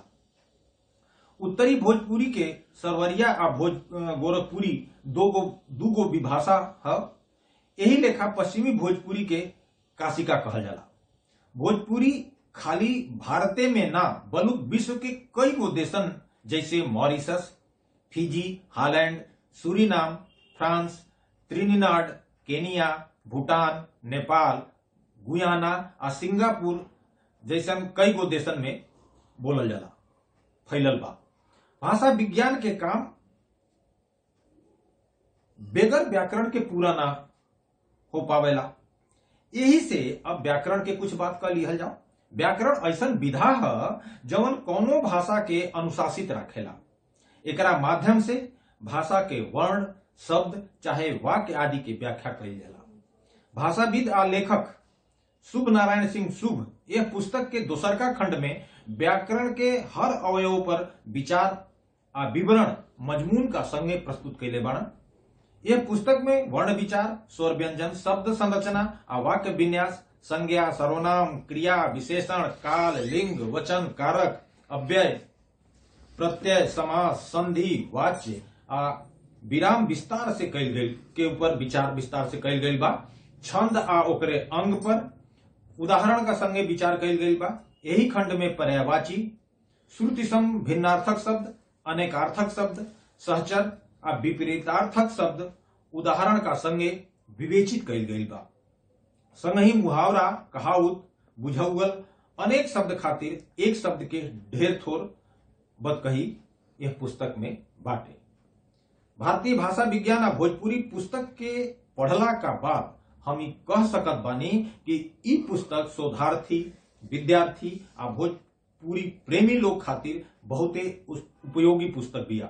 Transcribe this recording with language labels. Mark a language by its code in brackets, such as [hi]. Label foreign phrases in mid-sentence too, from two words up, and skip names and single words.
[bho] उत्तरी भोजपुरी के सरवरिया आ गोरखपुरी 2 गो विभाषा है। यही लेखा पश्चिमी भोजपुरी के काशिका कहल जाला। भोजपुरी खाली भारते में ना बल्कि विश्व के कई गो देशन जैसे मॉरिशस, फिजी, हालैंड, सूरीनाम, फ्रांस, त्रिनिदाद, केनिया, भूटान, नेपाल, गुयाना आ सिंगापुर जैसन कई गो देशन में बोलल जाला, फैलल बा। भाषा विज्ञान के काम बेगर व्याकरण के पूरा ना हो पावेला। यही से अब व्याकरण के कुछ बात कर लिहल जाओ। व्याकरण ऐसन विधा है जवन कौनो भाषा के अनुशासित रखेला। एकरा माध्यम से भाषा के वर्ण, शब्द चाहे वाक्य आदि के व्याख्या कइल जाला। भाषाविद आ लेखक शुभ नारायण सिंह शुभ यह पुस्तक के दोसरका खंड में व्याकरण के हर अवयव पर विचार आ विवरण मजमून का संगे प्रस्तुत कैले बाड़न। यह पुस्तक में वर्ण विचार, स्वर व्यंजन, शब्द संरचना आ वाक्य विन्यास, संज्ञा, सर्वनाम, क्रिया, विशेषण, काल, लिंग, वचन, कारक, अव्यय, प्रत्यय, समास, संधि, वाच्य आ विराम विस्तार से कैल गई के ऊपर विचार विस्तार से कैल गई बा। छंद आ ओकरे अंग पर उदाहरण का संगे विचार कैल गई बा। यही खंड में पर्यायवाची, श्रुतिसम भिन्नार्थक शब्द, अनेकार्थक शब्द, सहचर आ विपरीतार्थक शब्द उदाहरण का संगे विवेचित कैल गई बा। संगही मुहावरा, कहावत, बुझौल अनेक शब्द खातिर एक शब्द के ढेर थोर बतकही यह पुस्तक में बाटे। भारतीय भाषा विज्ञान आ भोजपुरी पुस्तक के पढ़ला का बाद हम कह सकत बानी कि ई पुस्तक शोधार्थी, विद्यार्थी आ भोजपुरी प्रेमी लोग खातिर बहुते उपयोगी पुस्तक बिया।